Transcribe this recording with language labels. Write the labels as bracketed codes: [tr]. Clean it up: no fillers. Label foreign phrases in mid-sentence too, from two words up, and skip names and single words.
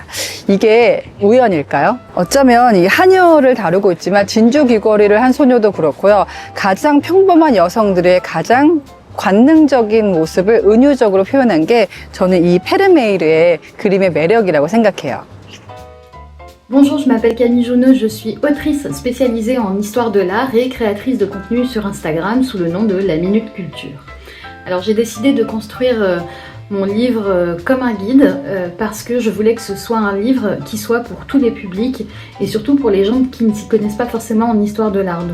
[ko] 이게 우연일까요? 어쩌면 이 하녀를 다루고 있지만 진주 귀걸이를 한 소녀도 그렇고요. 가장 평범한 여성들의 가장 관능적인 모습을 은유적으로 표현한 게 저는 이 페르메이르의 그림의 매력이라고 생각해요. [fr] Bonjour, je m'appelle Camille Jauneux, je suis autrice spécialisée en histoire de l'art et créatrice de contenu sur Instagram sous le nom de La Minute Culture. Alors j'ai décidé de construire mon livre comme un guide parce que je voulais que ce soit un livre qui soit pour tous les publics et surtout pour les gens qui ne s'y connaissent pas forcément en histoire de l'art.